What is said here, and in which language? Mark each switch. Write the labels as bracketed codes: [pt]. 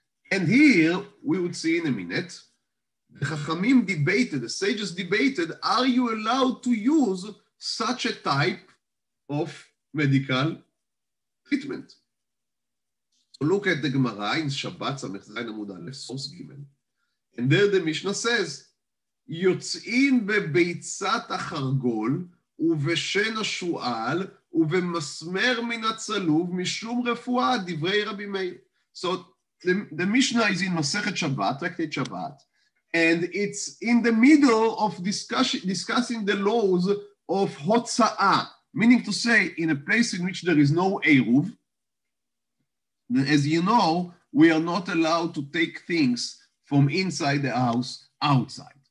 [en] And here we would see in a minute, the Chachamim debated, the sages debated, are you allowed to use such a type of medical treatment? So look at the Gemara in Shabbat Samech Zayin Amud Aleph, source Gimel. And there the Mishnah says, [he] יוצאים בביצת החרגול ובשן השועל ובמסמר מן הצלוב משום רפואה, דברי רבי מאיר. [en] So the Mishnah is in Masechet Shabbat, Tractate Shabbat, and it's in the middle of discussing the laws of Hotza'ah, meaning to say, in a place in which there is no Eruv, as you know, we are not allowed to take things from inside the house outside.